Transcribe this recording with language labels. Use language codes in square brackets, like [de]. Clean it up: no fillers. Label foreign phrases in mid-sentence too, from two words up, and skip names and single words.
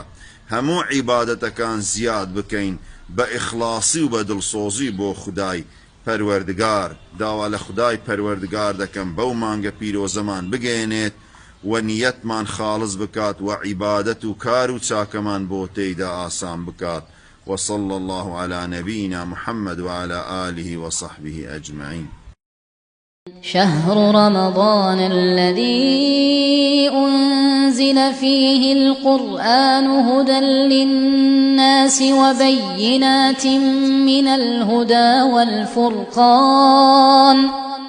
[ckb] هەموو عیبادەتەکان زیاد بکەین بە ئیخلاسی و بە دڵسۆزی بۆ خودای پەروەردگار. داوا لە خودای پەروەردگار دەکەم بەو مانگە پیرۆزەمان بگەێنێت و نیەتمان خاڵص بکات و عیبادەت و کار و چاکەمان بۆ تێیدا ئاسان بکات. [ar] وصلى الله على نبينا محمد وعلى آله وصحبه أجمعين. شهر رمضان الذي أنزل فيه القرآن هدى للناس وبينات من الهدى والفرقان.